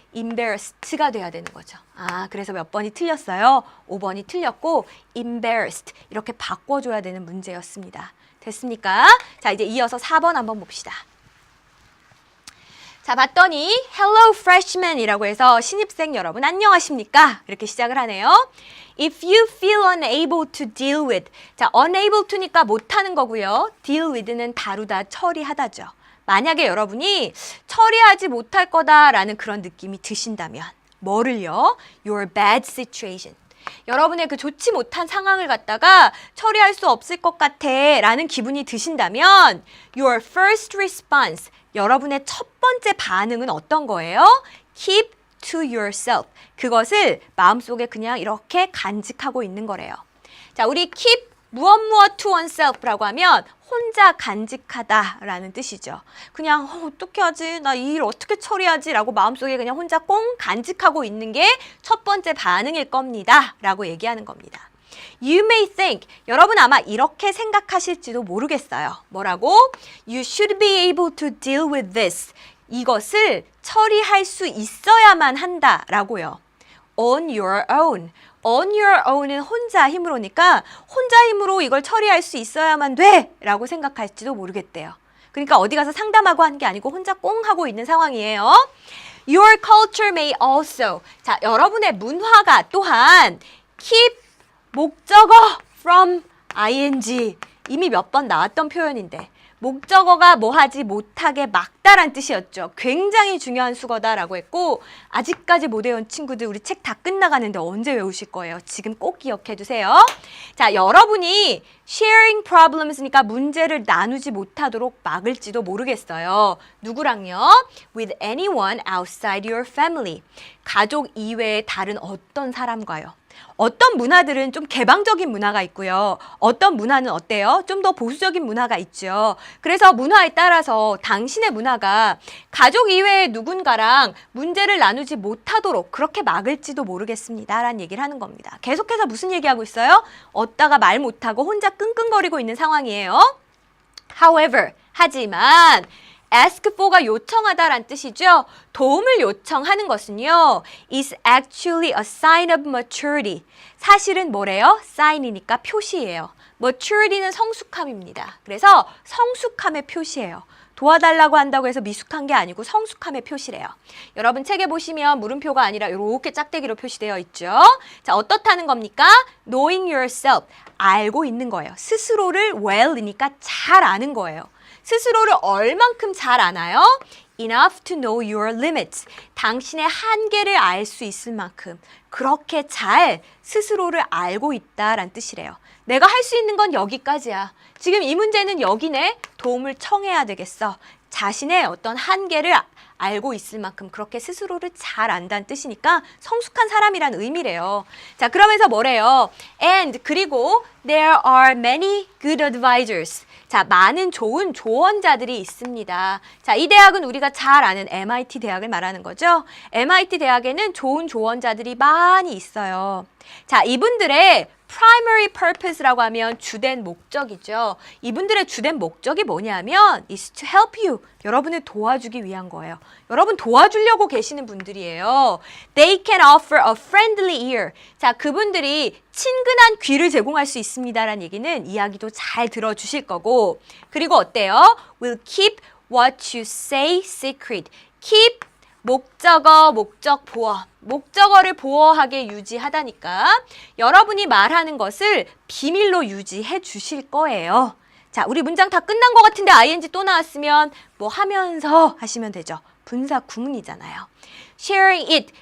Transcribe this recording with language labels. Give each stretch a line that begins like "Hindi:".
Korean: embarrassed가 돼야 되는 거죠. 아, 그래서 몇 번이 틀렸어요? 5번이 틀렸고 embarrassed 이렇게 바꿔줘야 되는 문제였습니다. 됐습니까? 자, 이제 이어서 4번 한번 봅시다. 자, 봤더니
English: Hello Freshman
Korean: 이라고 해서 신입생 여러분 안녕하십니까? 이렇게 시작을 하네요.
English: If you feel unable to deal with.
Korean: 자, unable to니까 못하는 거고요. deal with는 다루다, 처리하다죠. 만약에 여러분이 처리하지 못할 거다라는 그런 느낌이 드신다면 뭐를요?
English: Your bad situation.
Korean: 여러분의 그 좋지 못한 상황을 갖다가 처리할 수 없을 것 같아 라는 기분이 드신다면
English: Your first response.
Korean: 여러분의 첫 번째 반응은 어떤 거예요?
English: Keep to yourself.
Korean: 그것을 마음속에 그냥 이렇게 간직하고 있는 거래요. 자, 우리 keep 무엇 to oneself라고 하면 혼자 간직하다라는 뜻이죠. 그냥 어떻게 하지? 나 이 일 어떻게 처리하지? 라고 마음속에 그냥 혼자 꽁 간직하고 있는 게 첫 번째 반응일 겁니다. 라고 얘기하는 겁니다.
English: You may think,
Korean: 여러분 아마 이렇게 생각하실지도 모르겠어요. 뭐라고?
English: You should be able to deal with this.
Korean: 이것을 처리할 수 있어야만 한다라고요.
English: On your own. On your own
Korean: 은 혼자 힘으로니까 혼자 힘으로 이걸 처리할 수 있어야만 돼 라고 생각할지도 모르겠대요. 그러니까 어디 가서 상담하고 하는 게 아니고 혼자 꽁 하고 있는 상황이에요.
English: Your culture may also.
Korean: 자, 여러분의 문화가 또한 keep 목적어 from ing. 이미 몇 번 나왔던 표현인데 목적어가 뭐하지 못하게 막다란 뜻이었죠. 굉장히 중요한 수거다라고 했고 아직까지 못 외운 친구들 우리 책 다 끝나가는데 언제 외우실 거예요? 지금 꼭 기억해 두세요. 자, 여러분이
English: sharing problems
Korean: 니까 문제를 나누지 못하도록 막을지도 모르겠어요. 누구랑요?
English: With anyone outside your family.
Korean: 가족 이외의 다른 어떤 사람과요. 어떤 문화들은 좀 개방적인 문화가 있고요. 어떤 문화는 어때요? 좀 더 보수적인 문화가 있죠. 그래서 문화에 따라서 당신의 문화가 가족 이외의 누군가랑 문제를 나누지 못하도록 그렇게 막을지도 모르겠습니다. 라는 얘기를 하는 겁니다. 계속해서 무슨 얘기하고 있어요? 얻다가 말 못하고 혼자 끙끙거리고 있는 상황이에요. However, 하지만 ask for가 요청하다란 뜻이죠. 도움을 요청하는 것은요.
English: is actually a sign of maturity.
Korean: 사실은 뭐래요? sign이니까 표시예요. maturity는 성숙함입니다. 그래서 성숙함의 표시예요. 도와달라고 한다고 해서 미숙한 게 아니고 성숙함의 표시래요. 여러분 책에 보시면 물음표가 아니라 이렇게 짝대기로 표시되어 있죠. 자, 어떻다는 겁니까?
English: knowing yourself.
Korean: 알고 있는 거예요. 스스로를 well이니까 잘 아는 거예요. 스스로를 얼만큼 잘 아나요?
English: Enough to know your limits.
Korean: 당신의 한계를 알 수 있을 만큼 그렇게 잘 스스로를 알고 있다란 뜻이래요. 내가 할 수 있는 건 여기까지야. 지금 이 문제는 여기네. 도움을 청해야 되겠어. 자신의 어떤 한계를 알고 있을 만큼 그렇게 스스로를 잘 안다는 뜻이니까 성숙한 사람이란 의미래요. 자, 그러면서 뭐래요?
English: And
Korean: 그리고
English: there are many good advisors.
Korean: 자, 많은 좋은 조언자들이 있습니다. 자, 이 대학은 우리가 잘 아는 MIT 대학을 말하는 거죠. MIT 대학에는 좋은 조언자들이 많이 있어요. 자, 이분들의 primary purpose라고 하면 주된 목적이죠. 이분들의 주된 목적이 뭐냐면
English: is to help you.
Korean: 여러분을 도와주기 위한 거예요. 여러분 도와주려고 계시는 분들이에요.
English: They can offer a friendly ear.
Korean: 자, 그분들이 친근한 귀를 제공할 수 있습니다라는 얘기는 이야기도 잘 들어주실 거고 그리고 어때요?
English: Will keep what you say secret.
Korean: Keep 목적어, 목적 보어. 목적어를 보어하게 유지하다니까 여러분이 말하는 것을 비밀로 유지해 주실 거예요. 자, 우리 문장 다 끝난 것 같은데 ing 또 나왔으면 뭐 하면서 하시면 되죠. 분사 구문이잖아요.
English: Sharing it.